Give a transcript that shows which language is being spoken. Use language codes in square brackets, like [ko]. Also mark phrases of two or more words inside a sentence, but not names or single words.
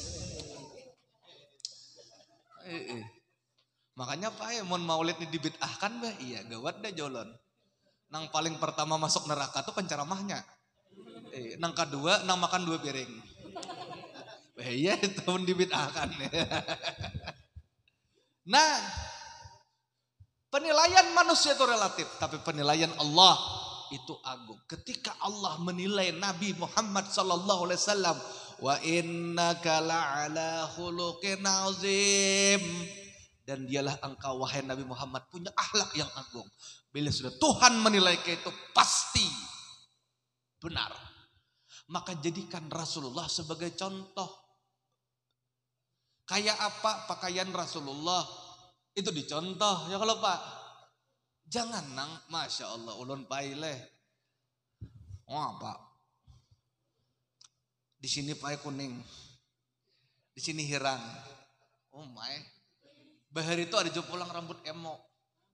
[bjn] Makanya Pak ya, mon maulid ini dibid'ahkan bah, iya gawat dah jolon. Nang paling pertama masuk neraka tuh penceramahnya. Nang kedua, nang makan 2 piring. [id] Iya itu pun dibid'ahkan. Nah, penilaian manusia itu relatif, tapi penilaian Allah itu agung. Ketika Allah menilai Nabi Muhammad [ar] صلى الله عليه وسلم, وإنك لعلى خلق عظيم, [id] dan dialah engkau wahai Nabi Muhammad punya akhlak yang agung. Bila sudah Tuhan menilai itu pasti benar. Maka jadikan Rasulullah sebagai contoh. [bjn] Kayak apa pakaian Rasulullah itu dicontoh ya kalau Pak. Jangan nang, [ar] ما شاء الله [bjn] ulun paileh. Oh Pak. Di sini pakai kuning, di sini hirang. [en] Oh my, [bjn] bahar itu ada pulang rambut emo.